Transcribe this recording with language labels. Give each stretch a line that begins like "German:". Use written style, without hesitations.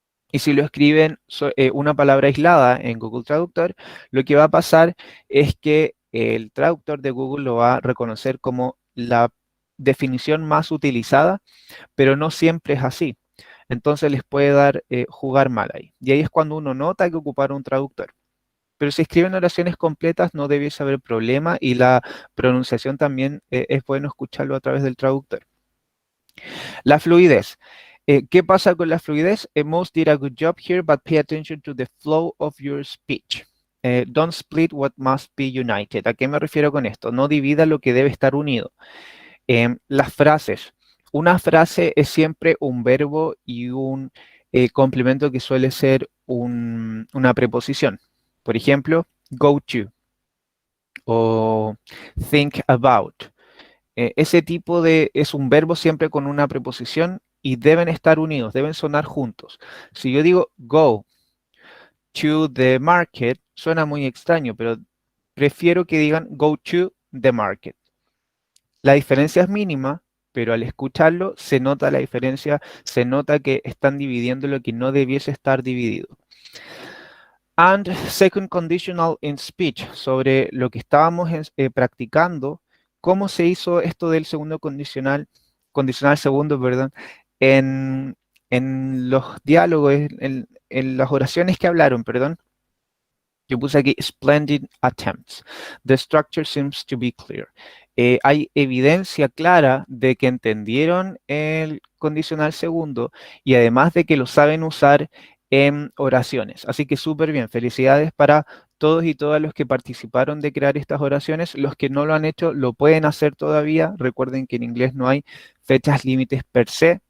Spanish: Y si lo escriben una palabra aislada en Google Traductor, lo que va a pasar es que el traductor de Google lo va a reconocer como la definición más utilizada, pero no siempre es así. Entonces les puede dar jugar mal ahí. Y ahí es cuando uno nota que ocupar un traductor. Pero si escriben oraciones completas no debiese haber problema y la pronunciación también es bueno escucharlo a través del traductor. La fluidez. ¿Qué pasa con la fluidez?
English: Most did a good job here, but pay attention to the flow of your speech. Don't split what must be united.
Spanish: ¿A qué me refiero con esto? No divida lo que debe estar unido. Las frases. Una frase es siempre un verbo y un complemento que suele ser una preposición. Por ejemplo, go to o think about. Ese tipo es un verbo siempre con una preposición y deben estar unidos, deben sonar juntos. Si yo digo go to the market, suena muy extraño, pero prefiero que digan go to the market. La diferencia es mínima, pero al escucharlo se nota la diferencia, se nota que están dividiendo lo que no debiese estar dividido. And second conditional in speech, sobre lo que estábamos practicando, cómo se hizo esto del segundo condicional segundo, perdón, en, en los diálogos, en las oraciones que hablaron, perdón. Yo puse aquí splendid attempts.
English: The structure seems to be clear.
Spanish: Hay evidencia clara de que entendieron el condicional segundo y además de que lo saben usar en oraciones. Así que súper bien. Felicidades para todos y todas los que participaron de crear estas oraciones. Los que no lo han hecho lo pueden hacer todavía. Recuerden que en inglés no hay fechas límites per se.